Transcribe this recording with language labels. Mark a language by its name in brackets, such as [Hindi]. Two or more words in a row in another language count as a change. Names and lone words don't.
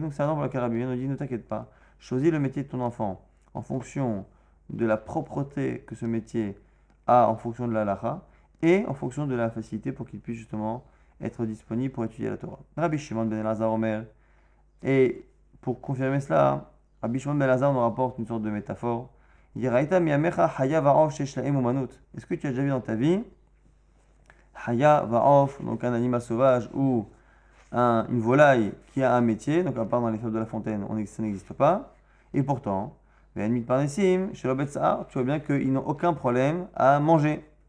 [French] Donc c'est un ordre pour lequel Rabbi Meir nous dit, ne t'inquiète pas, choisis le métier de ton enfant en fonction de la propreté que ce métier a en fonction de la halakha et en fonction de la facilité pour qu'il puisse justement être disponible pour étudier la Torah. Rabbi Shimon ben Elazar Omer, et pour confirmer cela, Rabbi Shimon ben Elazar nous rapporte une sorte de métaphore. Il dit, [Hebrew] ראית מימיך חיה ועוף שיש להם אומנות. [French] Est-ce que tu as déjà vu dans ta vie [Hebrew] חיה ועוף, [French] donc un animal sauvage ou une volaille qui a un métier, donc à part dans les fables de La Fontaine, ça n'existe pas. Et pourtant, tu vois bien qu'ils n'ont aucun problème à manger.